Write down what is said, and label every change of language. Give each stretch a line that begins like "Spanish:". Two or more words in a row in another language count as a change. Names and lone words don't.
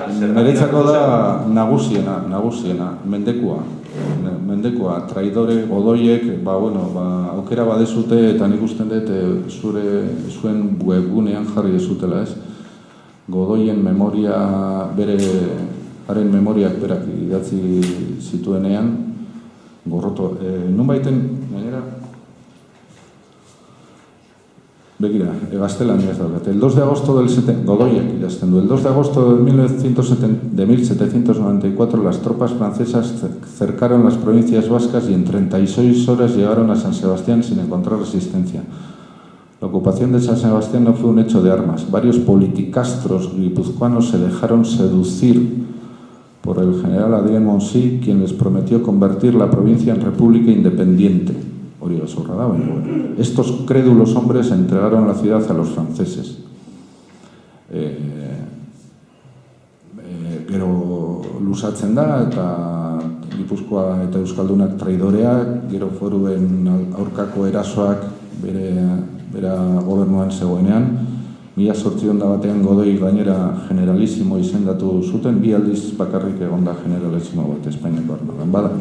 Basque: Niretzako da nagusiena, mendekua, traidore, godoiek, aukera badezute eta nik usten dut zuen webgunean jarri dezutela, ez? Godoien memoria, haren memoriak berak idatzi zituenean, gorroto, nun baiten, gainera, Begira, gaztelania ez daukat.
Spanish: El 2 de agosto
Basque: Godoiak idazten du.
Spanish: El 2 de agosto de 1794 las tropas francesas cercaron las provincias vascas y en 36 horas llegaron a San Sebastián sin encontrar resistencia. La ocupación de San Sebastián no fue un hecho de armas. Varios politicastros guipuzcoanos se dejaron seducir por el general Adrien Monsi, quien les prometió convertir la provincia en república independiente. Estos crédulos hombres entregaron la ciudad a los franceses.
Basque: Gero luzatzen da, eta Gipuzkoa eta Euskaldunak traidoreak, gero foruen aurkako erasoak bera gobernuan zegoenean. 1801 Godoi gainera generalissimo izendatu zuten, 2 aldiz bakarrik egonda generalissimo bat Espainiako armadan.